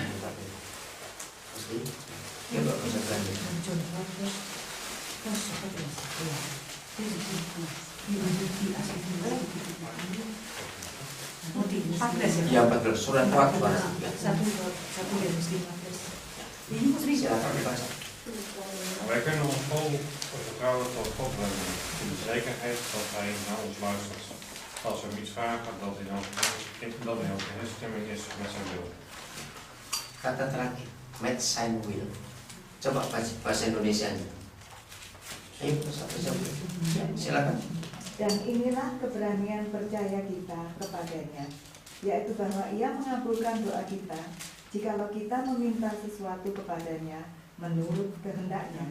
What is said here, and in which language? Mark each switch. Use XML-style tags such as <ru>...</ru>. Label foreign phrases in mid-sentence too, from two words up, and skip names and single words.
<id>Pasti. Ya bawa bahasa Belanda. Ya 14 surat Waktu. Silakan dibaca.</id> <nl>Wij kunnen ons vol vertrouwen tot God wenden, in de zekerheid dat Hij naar ons luistert. Als we hem iets vragen, dat hij ook in instemming is met zijn wil.</nl> <id>Kata terakhir,</id> <nl>met zijn will.</nl> <id>Coba bahasa Indonesianya. Ayo, silakan. Dan inilah keberanian percaya kita kepadanya, yaitu bahwa Ia mengabulkan doa kita, jikalau kita meminta sesuatu kepadanya menurut kehendaknya.</id>